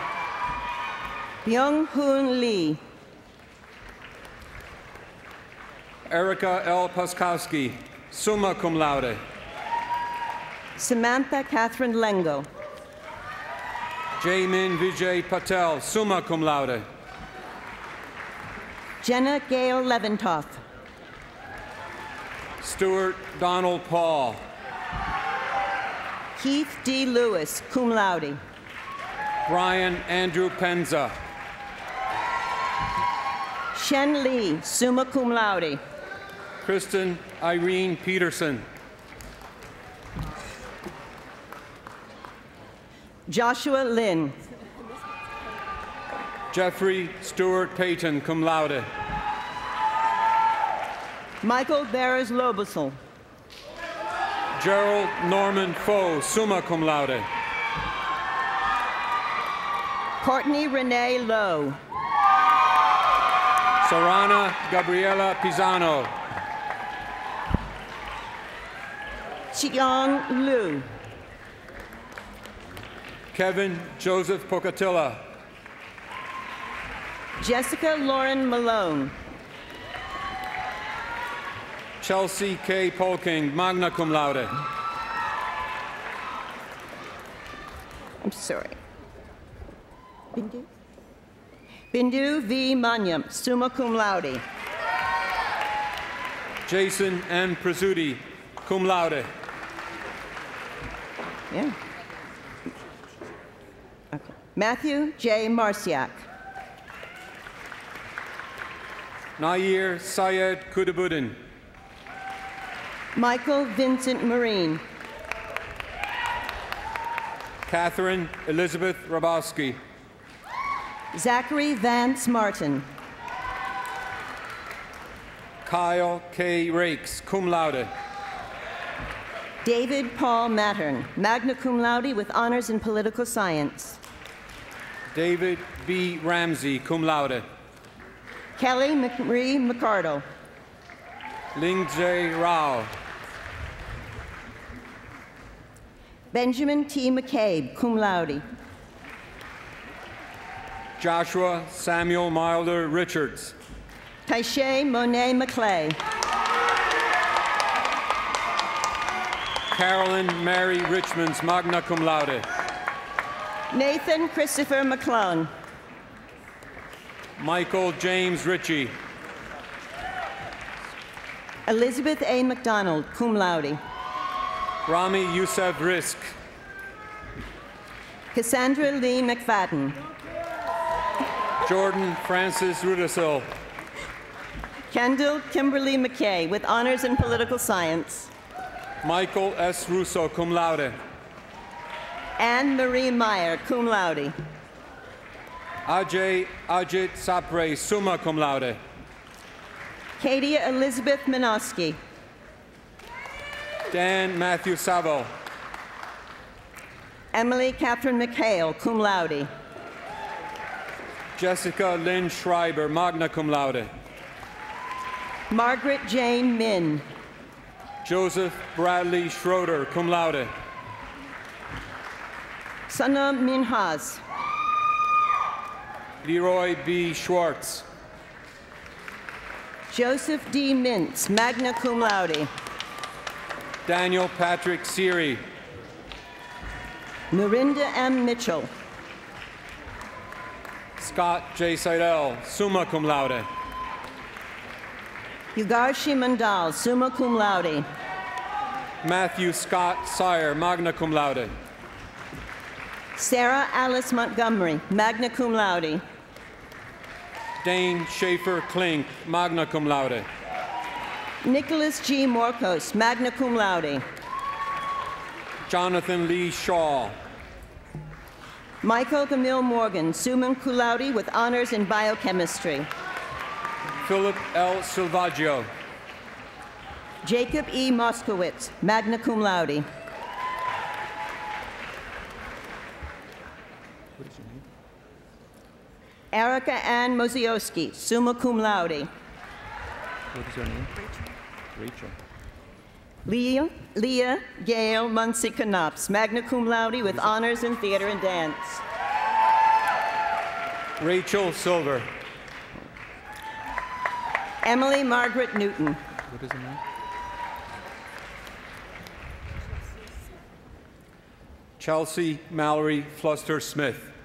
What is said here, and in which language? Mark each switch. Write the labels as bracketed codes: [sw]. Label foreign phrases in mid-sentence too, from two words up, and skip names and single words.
[en] Byung Hoon Lee. Erica L. [la] Paskowski, summa cum laude. [en] Samantha Catherine Lengo. [la] Jaimin Vijay Patel, summa cum laude. [en] Jenna Gale Leventoff. Stuart Donald Paul. Keith D. Lewis, [la] cum laude. [en] Brian Andrew Penza. Shen Lee, [la] summa cum laude. [en] Kristen Irene Peterson. Joshua Lynn. [la] Jeffrey Stewart Payton, cum laude. [en] Michael Barres Lobosel. [la] Gerald Norman Foe, summa cum laude. [en] Courtney Renee Lowe. Sarana Gabriela Pisano. Chiong Liu. Kevin Joseph Pocatilla. Jessica Lauren Malone. Chelsea K. [la] Polking, magna cum laude. [en] I'm sorry. Bindu? Bindu V. [la] Manyam, summa cum laude. Jason M. Prasuti, cum laude. [en] Yeah. Okay. Matthew J. Marciak. Nair Syed Kudabuddin. Michael Vincent Marine. Catherine Elizabeth Rabowski. Zachary Vance Martin. Kyle K. [la] Rakes, cum laude. [en] David Paul Mattern, [la] magna cum laude [en] with honors in political science. David B. Ramsey, [la] cum laude. [en] Kelly Marie McCardle. Ling J. Rao. Benjamin T. McCabe, [la] cum laude. [en] Joshua Samuel Milder Richards. Taishe Monet McClay. [la] Carolyn Mary Richmonds, magna cum laude. [en] Nathan Christopher McClone. Michael James Ritchie. Elizabeth A. McDonald, [la] cum laude. [en] Rami Youssef Risk. Cassandra Lee McFadden. Jordan Francis Rudisil. Kendall Kimberly McKay with honors in political science. Michael S. Russo, [la] cum laude. Anne Marie Meyer, cum laude. Ajay Ajit Sapre, summa cum laude. [en] Katie Elizabeth Minosky. Dan Matthew Savo. Emily Catherine McHale, [la] cum laude. Jessica Lynn Schreiber, magna cum laude. [en] Margaret Jane Min. Joseph Bradley Schroeder, [la] cum laude. [en] Sana Minhas. Leroy B. Schwartz. [la] Joseph D. Mintz, magna cum laude. [en] Daniel Patrick Seary. Mirinda M. Mitchell. [la] Scott J. Seidel, summa cum laude. Yugarshi Mandal, summa cum laude. Matthew Scott Sire, magna cum laude. Sarah Alice Montgomery, magna cum laude. Dane Schaefer Klink, magna cum laude. Nicholas G. Morcos, magna cum laude. [en] Jonathan Lee Shaw. Michael Camille Morgan, [la] summa cum laude [en] with honors in biochemistry. Philip L. Silvaggio. Jacob E. [la] Moskowitz, magna cum laude. [en] What is your name? [la] Erica Ann Mozioski, summa cum laude. [en] What is your name? Rachel. Leah Gail Muncie Knops, [la] magna cum laude [en] with honors in theater and dance. Rachel Silver. Emily Margaret Newton. What is her name? Chelsea Mallory Fluster Smith.